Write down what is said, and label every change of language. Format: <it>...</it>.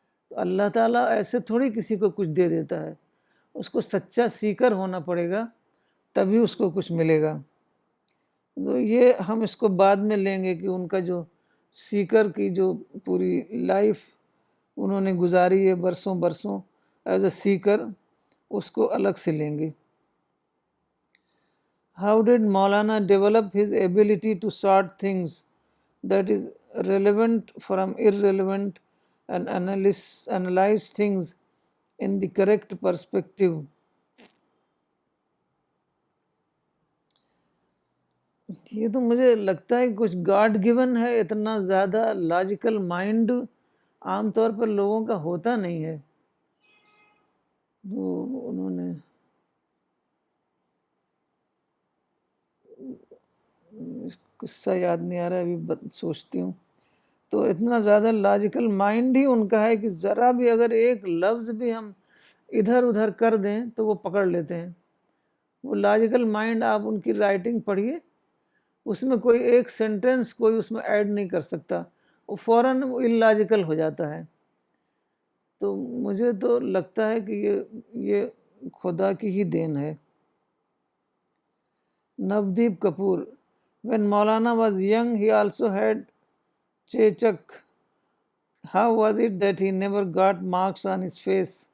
<ur>تو اللہ تعالیٰ ایسے تھوڑی کسی کو کچھ دے دیتا ہے، اس کو سچا سیکر ہونا پڑے گا تبھی اس کو کچھ ملے گا. تو یہ ہم اس کو بعد میں لیں گے کہ ان کا جو سیکر کی جو پوری لائف انہوں نے گزاری ہے برسوں برسوں</ur> <en>as a seeker,</en> <ur>اس کو الگ سے لیں گے.</ur> <en>How did Maulana develop his ability to sort things that is relevant from irrelevant and analyze things in the correct perspective?</en> <ur>یہ تو مجھے لگتا ہے کچھ</ur> <en>God given</en> <ur>ہے. اتنا زیادہ لاجیکل مائنڈ عام طور پر لوگوں کا ہوتا نہیں ہے. تو انہوں نے قصہ یاد نہیں آ رہا ہے ابھی، سوچتی ہوں. تو اتنا زیادہ لاجیکل مائنڈ ہی ان کا ہے کہ ذرا بھی اگر ایک لفظ بھی ہم ادھر ادھر کر دیں تو وہ پکڑ لیتے ہیں. وہ لاجیکل مائنڈ، آپ ان کی رائٹنگ پڑھیے، اس میں کوئی ایک سینٹنس کوئی اس میں ایڈ نہیں کر سکتا، وہ فوراً اللاجیکل ہو جاتا ہے. تو مجھے تو لگتا ہے کہ یہ خدا کی ہی دین ہے.</ur> <en>Navdeep Kapoor: When Maulana was young, he also had Chechak. How was it that he never got marks on his face?</en>